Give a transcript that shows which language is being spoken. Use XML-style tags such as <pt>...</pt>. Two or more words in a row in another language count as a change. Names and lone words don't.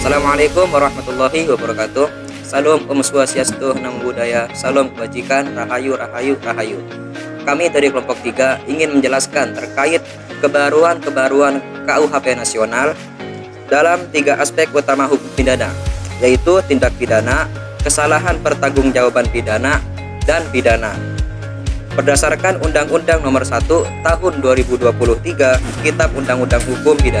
<ar>Assalamualaikum warahmatullahi wabarakatuh.</ar> <id>Salam</id> <ban>Om Swastiastu,</ban> <pi>Namo Buddhaya,</pi> <id>salam kebajikan, rahayu, rahayu, rahayu. Kami dari kelompok 3 ingin menjelaskan terkait kebaruan-kebaruan KUHP nasional dalam 3 aspek utama hukum pidana, yaitu tindak pidana, kesalahan pertanggungjawaban pidana, dan pidana. Berdasarkan Undang-Undang Nomor 1 Tahun 2023, Kitab Undang-Undang Hukum Pidana.</id>